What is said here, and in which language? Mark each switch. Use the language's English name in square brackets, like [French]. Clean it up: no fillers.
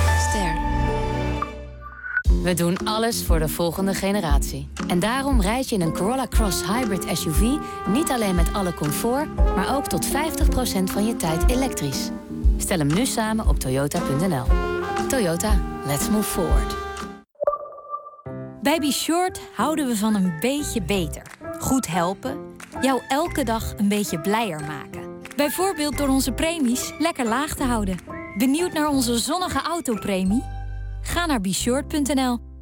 [Dutch] Ster. We doen alles voor de volgende generatie. En daarom rijd je in een Corolla Cross Hybrid SUV niet alleen met alle comfort, maar ook tot 50% van je tijd elektrisch. Stel hem nu samen op toyota.nl. [English] Toyota, let's move forward. [Dutch] Bij B-Short houden we van een beetje beter. Goed helpen, jou elke dag een beetje blijer maken. Bijvoorbeeld door onze premies lekker laag te houden. Benieuwd naar onze zonnige autopremie? Ga naar bshort.nl.